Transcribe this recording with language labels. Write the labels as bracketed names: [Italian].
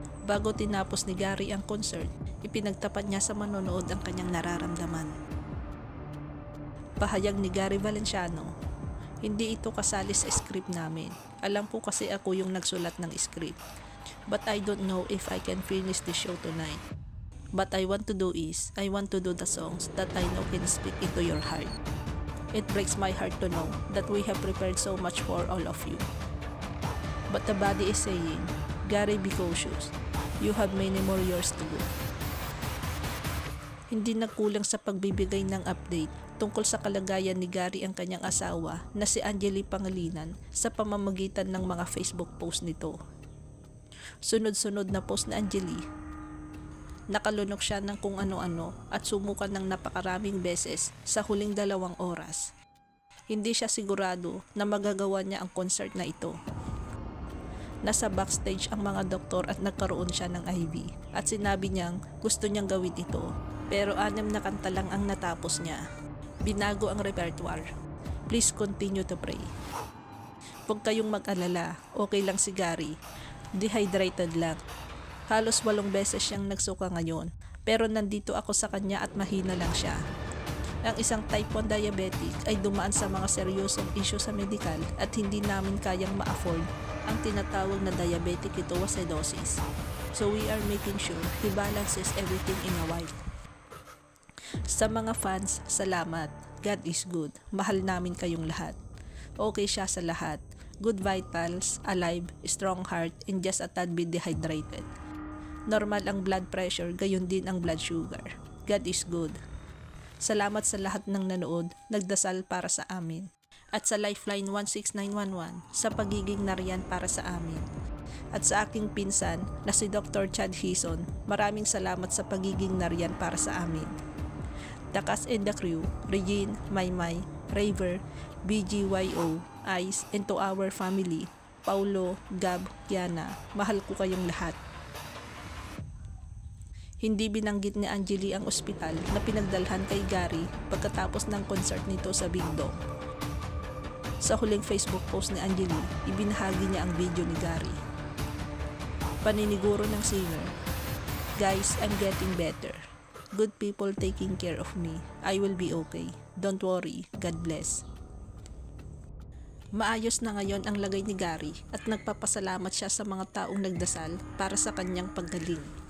[Filipino] Bago tinapos ni Gary ang concert, ipinagtapat niya sa manonood ang kanyang nararamdaman. Pahayag ni Gary Valenciano, "Hindi ito kasali sa script namin. Alam po kasi ako yung nagsulat ng script. [English] But I don't know if I can finish the show tonight. What I want to do is, I want to do the songs that I know can speak into your heart. It breaks my heart to know that we have prepared so much for all of you. But the body is saying, Gary, be cautious. You have many more years to go." [Filipino] Hindi nagkulang sa pagbibigay ng update tungkol sa kalagayan ni Gary ang kanyang asawa na si Angeli Pangilinan sa pamamagitan ng mga Facebook post nito. Sunod-sunod na post ni Angeli. Nakalunok siya ng kung ano-ano at sumukan ng napakaraming beses sa huling 2 oras. Hindi siya sigurado na magagawa niya ang concert na ito. Nasa backstage ang mga doktor at nagkaroon siya ng IV at sinabi niyang gusto niyang gawin ito, pero 6 na kanta lang ang natapos niya. Binago ang repertoire. [English] Please continue to pray. [Filipino] Huwag kayong mag-alala, okay lang si Gary. Dehydrated lang. Halos 8 beses siyang nagsuka ngayon, pero nandito ako sa kanya at mahina lang siya. Ang isang type 1 diabetic ay dumaan sa mga seryosong issue sa medical at hindi namin kayang ma-afford ang tinatawag na diabetic ketoacidosis. [English] So we are making sure he balances everything in a while. [Filipino] Sa mga fans, salamat. [English] God is good. [Filipino] Mahal namin kayong lahat. Okay siya sa lahat. [English] Good vitals, alive, strong heart, and just a tad bit dehydrated. [Filipino] Normal ang blood pressure, gayon din ang blood sugar. [English] God is good. [Filipino] Salamat sa lahat ng nanood, nagdasal para sa amin. At sa Lifeline 16911 sa pagiging nariyan para sa amin. At sa aking pinsan na si Dr. Chad Hison, maraming salamat sa pagiging nariyan para sa amin. [English] The cast and the crew, Regine, Maymay, Raver, BGYO, Ice, and to our family, Paulo, Gab, Kiana, [Filipino] mahal ko kayong lahat. Hindi binanggit ni Angeli ang ospital na pinagdalhan kay Gary pagkatapos ng concert nito sa Big Dome. Sa huling Facebook post ni Angeli, ibinahagi niya ang video ni Gary. Paniniguro ng [English] singer, "Guys, I'm getting better. Good people taking care of me. I will be okay. Don't worry. God bless." [Filipino] Maayos na ngayon ang lagay ni Gary at nagpapasalamat siya sa mga taong nagdasal para sa kanyang paggaling.